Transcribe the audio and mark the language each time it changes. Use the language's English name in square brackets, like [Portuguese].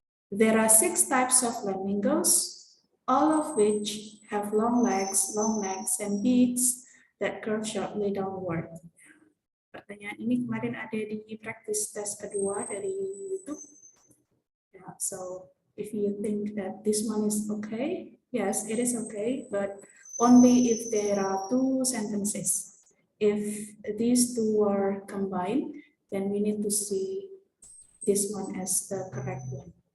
[English] There are 6 types of flamingos, all of which have long legs, long necks, and beaks that curve sharply downward. [Indonesian] Pertanyaan ini kemarin ada di practice test kedua dari YouTube. [English] Yeah, so if you think that this one is okay, yes, it is okay, but only if there are 2 sentences. If these 2 are combined, then we need to see this one as the correct one.